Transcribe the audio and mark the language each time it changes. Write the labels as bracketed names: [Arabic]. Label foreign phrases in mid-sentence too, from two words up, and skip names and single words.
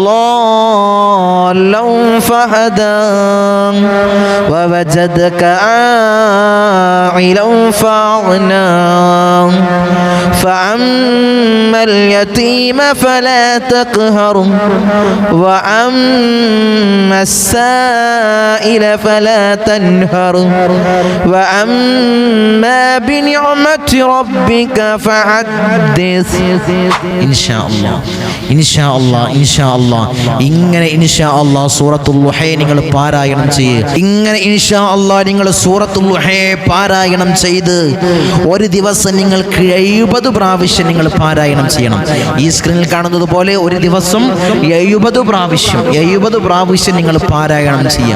[Arabic] ضالا فهدى ووجدك عائلا فأغنى فأما اليتيم فلا تقهر وأما السائل فلا تنهر وأما بنعمة ربك فحدث إن شاء الله إن شاء الله ഇങ്ങനെ إن شاء الله [Malayalam] സൂറത്തുൽ ളുഹയെ നിങ്ങൾ പാരായണം ചെയ്യുക. ഇങ്ങനെ [Arabic] إن شاء الله [Malayalam] നിങ്ങൾ സൂറത്തുൽ ളുഹയെ പാരായണം ചെയ്ത് ഒരു ദിവസം നിങ്ങൾക്ക് 70 പ്രാവശ്യം നിങ്ങൾ പാരായണം ചെയ്യണം. ഈ സ്ക്രീനിൽ കാണുന്നത് പോലെ ഒരു ദിവസം 70 പ്രാവശ്യം നിങ്ങൾ പാരായണം ചെയ്യാം.